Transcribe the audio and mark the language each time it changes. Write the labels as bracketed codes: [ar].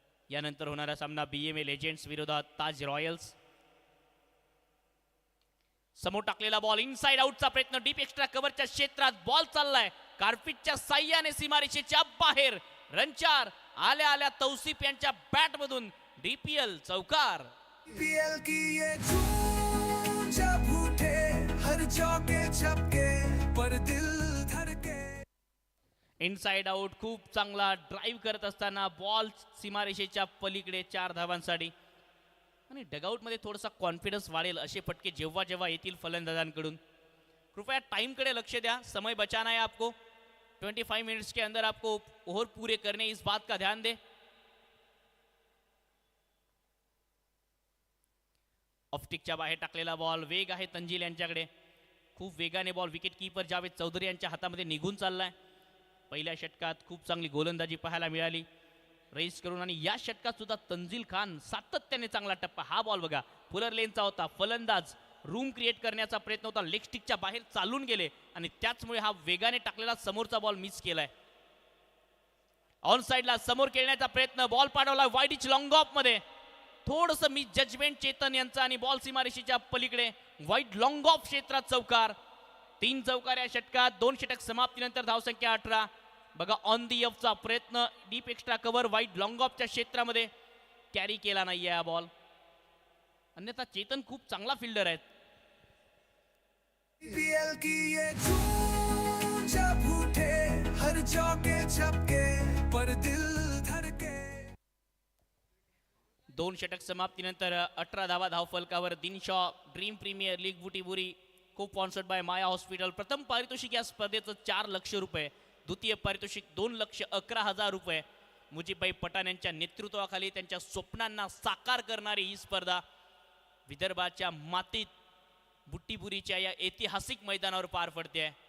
[mr] यानंतर होणारा सामना BMA लेजेंड्स विरोधात ताज रॉयल्स. समोर टाकलेला बॉल. इनसाइड आउटचा प्रयत्न. डीप एक्स्ट्रा कव्हरच्या क्षेत्रात बॉल चाललाय. कार्पिटच्या साह्याने सीमारेषेच्या बाहेर. रन 4. आल्या आल्या तौसिफ यांच्या बॅट मधून DPL चौकार. [hi] PL की ये धूम जब उठे, हर चौके छक्के पर दिल धड़के. [mr] इनसाइड आउट खूप चांगला ड्राईव्ह करत असताना बॉल सीमारेषेच्या पलीकडे 4 धावांसाठी. आणि डगआउटमध्ये थोडासा कॉन्फिडन्स वाढेल असे फटके जेव्हा जेव्हा येतील फलंदाजांकडून. कृपया टाइमकडे लक्ष द्या, [hi] समय बचाना है आपको. 25 मिनट्स के अंदर आपको ओव्हर पूरे करने, इस बात का ध्यान दे. [mr] ऑफ्टिकच्या बाहेर टाकलेला बॉल, वेग आहे तंजील यांच्याकडे, खूप वेगाने ball wicket keeper Javed Chaudhari यांच्या हातामध्ये निघून चाललाय. पहिल्या षटकात खूप चांगली गोलंदाजी पाहायला मिळाली रेस करून, आणि या षटकात सुद्धा तंजील खान सातत्याने चांगला टप्पा. हा बॉल बघा फुलर लेनचा होता, फलंदाज रूम क्रिएट करण्याचा प्रयत्न होता, लेग स्टिकच्या बाहेर चालून गेले आणि त्याचमुळे हा वेगाने टाकलेला समोरचा बॉल मिस केलाय. ऑन साइडला समोर खेळण्याचा प्रयत्न, ball पाडवला wide each long of मध्ये, थोडंसं मिस जजमेंट चेतन यांचा आणि बॉल सीमारेषेच्या पलीकडे वाईड लॉंग ऑफ क्षेत्रात चौकार. 3 चौकार या षटकात. 2 षटक समाप्तीनंतर धावसंख्या 18. बघा ऑन दी ऑफचा प्रयत्न, deep extra cover wide long ऑफच्या क्षेत्रामध्ये कॅरी केला नाहीये हा बॉल. अन्यथा चेतन खूप चांगला फिल्डर आहेत. [hi] IPL की ये धूम जब उठे हर चौके छक्के पर दिल धड़के. [mr] 2 षटक समाप्तीनंतर 18 धावा धावफलकावर. Dinshaw dream premier league Butibori को स्पॉन्सर्ड बाय माया हॉस्पिटल. प्रथम पारितोषिक या स्पर्धेचं 4 लाख रुपये, द्वितीय पारितोषिक 2,11,000 रुपये. मुजीबभाई पठाण यांच्या नेतृत्वाखाली त्यांच्या स्वप्नांना साकार करणारी ही स्पर्धा विदर्भाच्या मातीत बुट्टीबुरीच्या या ऐतिहासिक मैदानावर पार पडते.